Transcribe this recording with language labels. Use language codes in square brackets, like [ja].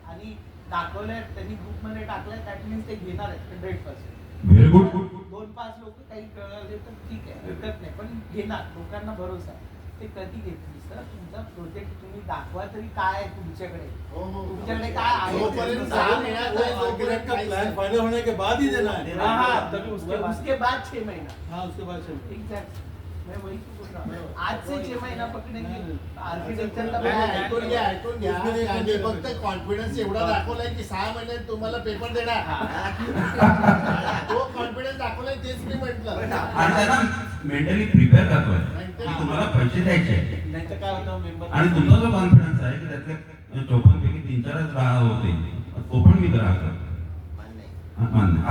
[mr] आणि दाखवलंय त्यांनी ग्रुपमध्ये टाकलंय दॅट मीन्स ते घेणार आहेत 100%. Very good. 2-5 लोक काही कळले तर ठीक आहे हरकत नाही पण घेणार. लोकांना भरोसा आहे. ते कधी घेतील सर? तुमचा प्रोजेक्ट तुम्ही दाखवा तरी काय आहे तुमच्याकडे. हो, हो. तुमच्याकडे काय आहे जोपर्यंत 6 महिन्यात [hi] वो मार्केट का प्लान फाइनल होने के बाद ही देना है. हाँ, हाँ, तभी उसके बाद 6 महीना. हाँ उसके बाद से एग्जैक्ट. मैं वही तो बोल रहा हूँ. आज से 6 महीना पकड़ेंगे आर्किटेक्चरला [mr] ऐकून घ्या त्यांनी फक्त कॉन्फिडन्स एवढा दाखवलाय की 6 महिन्यात तुम्हाला पेपर देणार. तो कॉन्फिडन्स दाखवलाय तेच मी म्हटलं. आणि त्यांना मेंटली प्रिपेअर करतोय की तुम्हाला पैसे द्यायचे आहेत. नाही तर काय होतं मेंबर आणि तुमचा जो कॉन्फिडन्स आहे की त्यातले 54 पैकी 3-4च ग्राहक होते तो पण मी ग्राहक आहे. मान्य.